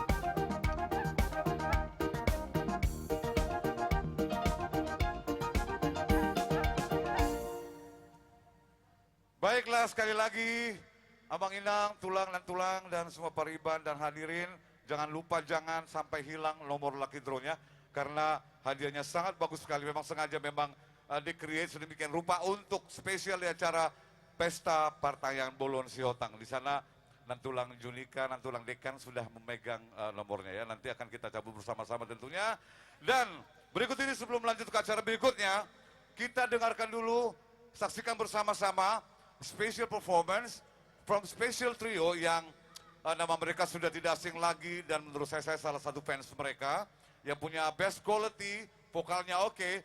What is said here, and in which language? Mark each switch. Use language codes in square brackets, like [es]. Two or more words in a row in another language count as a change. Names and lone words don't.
[id] Baiklah, sekali lagi Abang Inang, Tulang dan semua pariban dan hadirin, jangan lupa jangan sampai hilang nomor [en] lucky draw- [id] nya, karena hadiahnya sangat bagus sekali. Memang sengaja di-create sedemikian rupa untuk spesial di acara Pesta Partayan Bolon Sihotang. Di sana Nantulang Junika, Nantulang Dekan sudah memegang nomornya ya. Nanti akan kita cabut bersama-sama tentunya. Dan berikut ini sebelum lanjut ke acara berikutnya, kita dengarkan dulu, saksikan bersama-sama [en] special performance from special trio [id] yang nama mereka sudah tidak asing lagi, dan menurut saya salah satu fans mereka yang punya [en] best quality, [id] vokalnya oke.